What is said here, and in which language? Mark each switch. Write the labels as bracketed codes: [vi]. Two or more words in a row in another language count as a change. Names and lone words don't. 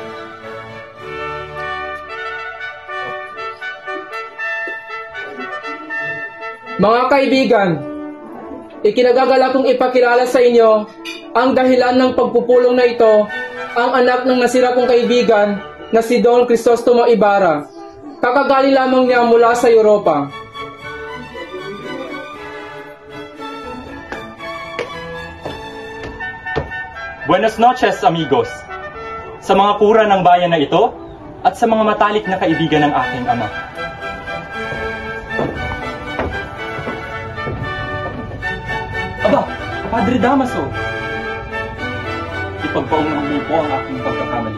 [tl] Mga kaibigan, ikinagagalak kong ipakilala sa inyo ang dahilan ng pagpupulong na ito, ang anak ng nasira kong kaibigan na si Don Crisostomo Ibarra. Kakagali lamang niya mula sa Europa. [es] Buenas noches, amigos. [tl] Sa mga pura ng bayan na ito at sa mga matalik na kaibigan ng aking ama. Aba, Padre Damaso. Ipagpaunang mo po ang aking pagkakamali.